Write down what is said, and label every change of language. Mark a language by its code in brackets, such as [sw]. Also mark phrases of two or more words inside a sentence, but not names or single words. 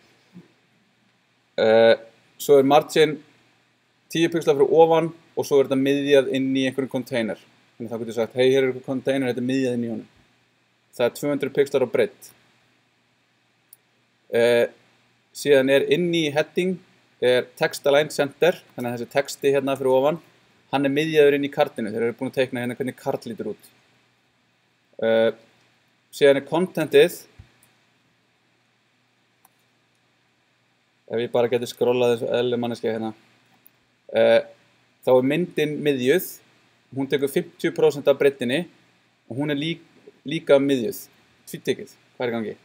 [is] Svo er margin 10 pixlar fyrir ofan og svo er þetta miðjað inn í einhverjum container. Þannig að það getur sagt, hei, hér er einhver container, þetta er miðjað inn í honum. Það er 200 pixlar á breidd. Síðan er inn í heading er [en] text align center, [is] þannig að þessi texti hérna fyrir ofan, hann er miðjaður inn í kartinu, þeir eru búin að teikna hérna hvernig kart lítur út. Síðan er contentið, ef ég bara geti skrollað þessu eðlileg manneskja hérna, þá er myndin miðjuð, hún tekur 50% af breiddinni og hún er líka miðjuð, tvíttekið, hvað er í gangi?